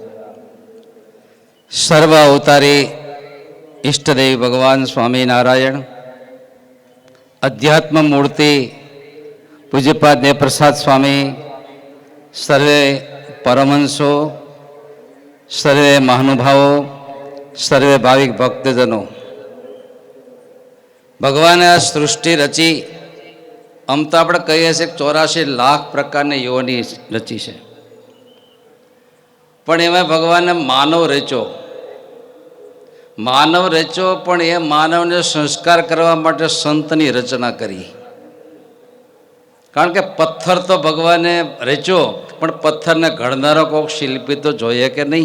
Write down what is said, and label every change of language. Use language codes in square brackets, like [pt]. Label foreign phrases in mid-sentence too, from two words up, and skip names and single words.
[gu] સર્વ અવતારી ઇષ્ટદેવ ભગવાન સ્વામી નારાયણ, અધ્યાત્મ મૂર્તિ પૂજ્યપાદ દેવપ્રસાદ સ્વામી, સર્વે પરમહંસો, સર્વે મહાનુભાવો, સર્વે ભાવિક ભક્તજનો, ભગવાને આ સૃષ્ટિ રચી। આમ તો આપણે કહીએ છીએ 84 લાખ પ્રકારની યોની રચી છે, પણ એમાં ભગવાને માનવ રચ્યો। માનવ રચ્યો, પણ એ માનવને સંસ્કાર કરવા માટે સંતની રચના કરી। કારણ કે પથ્થર તો ભગવાને રચ્યો, પણ પથ્થરને ઘડનારો કોઈક શિલ્પી તો જોઈએ કે નહીં।